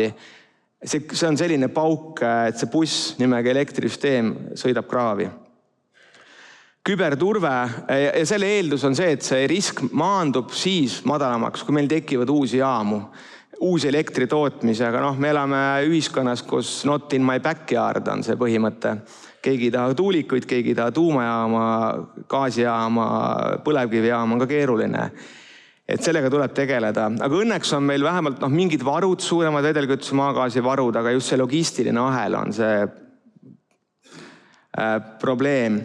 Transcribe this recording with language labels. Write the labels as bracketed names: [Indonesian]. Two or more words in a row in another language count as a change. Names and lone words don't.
[Estonian] See on selline pauk, et see buss nimega elektrisüsteem sõidab kraavi. Küberturve ja selle eeldus on see, et see risk maandub siis madalamaks, kui meil tekivad uusi jaamu, uusi elektritootmisi, aga me elame ühiskonnas, kus [English] not in my backyard [Estonian] on see põhimõte. Keegi ei taha tuulikuid, keegi ei taha tuumajaama, gaasijaama, põlevkivijaama on ka keeruline. Et sellega tuleb tegeleda. Aga õnneks on meil vähemalt mingid varud, suuremad vedelkütuse maagaasi varud, aga just see logistiline ahel on see probleem.